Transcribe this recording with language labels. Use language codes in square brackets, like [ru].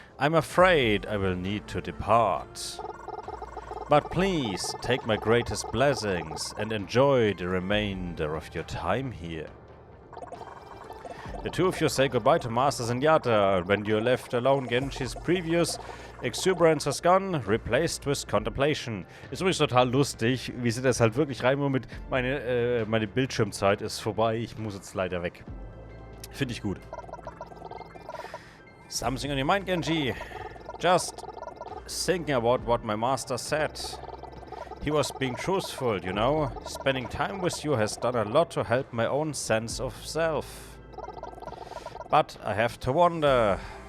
[en] I'm afraid I will need to depart. But please take my greatest blessings and enjoy the remainder of your time here. The two of you say goodbye to Master Zenyatta. When you're left alone, Genji's previous exuberance has gone, replaced with contemplation. [de] Ist übrigens total lustig, wie sie das halt wirklich reinmachen mit meine Bildschirmzeit ist vorbei, ich muss jetzt leider weg. Finde ich gut. [en] Something on your mind, Genji? Just thinking about what my master said. He was being truthful, you know. Spending time with you has done a lot to help my own sense of self. But I have to wonder.